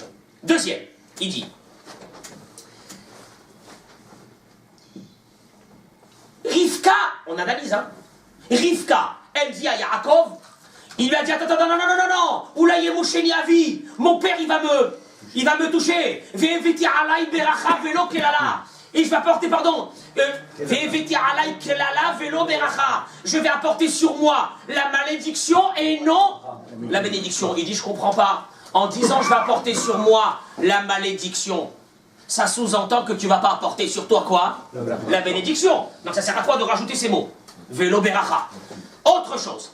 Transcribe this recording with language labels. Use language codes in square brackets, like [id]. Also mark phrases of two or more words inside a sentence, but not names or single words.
[fr] Deuxième, il dit, Rivka, on analyse, hein. Rivka, elle dit à Yaakov, il lui a dit, attends, non, [he] אולי ימושני אבי, [fr] mon père il va me toucher, [he] והבאתי עלי ברכה ולא קללה, et je vais apporter, והבאתי עלי קללה ולא ברכה, [fr] je vais apporter sur moi la malédiction et non la bénédiction. Il dit, je comprends pas, en disant je vais apporter sur moi la malédiction, ça sous-entend que tu ne vas pas apporter sur toi quoi? La bénédiction. Donc ça sert à quoi de rajouter ces mots? [he] ולא ברכה. [fr] Autre chose.